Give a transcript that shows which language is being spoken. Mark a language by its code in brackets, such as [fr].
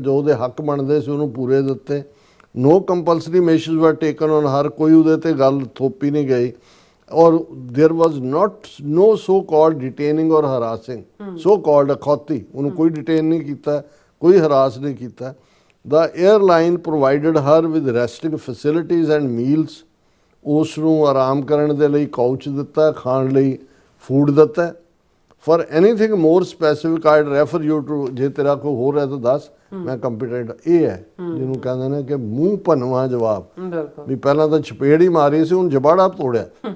[pa] ਜੋ ਉਹਦੇ ਹੱਕ ਬਣਦੇ ਸੀ ਉਹਨੂੰ ਪੂਰੇ ਦਿੱਤੇ। [en] no compulsory measures were taken on her, [pa] ਕੋਈ ਉਹਦੇ ਤੇ ਗੱਲ ਥੋਪੀ ਨਹੀਂ ਗਈ। [en] Or there was no so called detaining or harassing. [pa] ਸੋ ਕਾਲਡ ਅਖੌਤੀ, ਉਹਨੂੰ ਕੋਈ ਡਿਟੇਨ ਨਹੀਂ ਕੀਤਾ, ਕੋਈ ਹਰਾਸ ਨਹੀਂ ਕੀਤਾ। [en] The airline provided her with resting facilities and meals। [pa] ਉਸ ਨੂੰ ਆਰਾਮ ਕਰਨ ਦੇ ਲਈ ਕਾਊਚ ਦਿੱਤਾ, ਖਾਣ ਲਈ ਫੂਡ ਦਿੱਤਾ। [en] For anything more specific I'd refer you to, [pa] ਜੇ ਤੇਰਾ ਕੋਈ ਹੋਰ ਹੈ ਤਾਂ ਦੱਸ, ਮੈਂ ਕੰਪੀਟੈਂਟ। ਇਹ ਹੈ ਜਿਹਨੂੰ ਕਹਿੰਦੇ ਨੇ ਕਿ ਮੂੰਹ ਭੰਨਵਾ ਜਵਾਬ, ਵੀ ਪਹਿਲਾਂ ਤਾਂ ਚਪੇੜ ਹੀ ਮਾਰੀ ਸੀ, ਹੁਣ ਜਬਾੜਾ ਤੋੜਿਆ।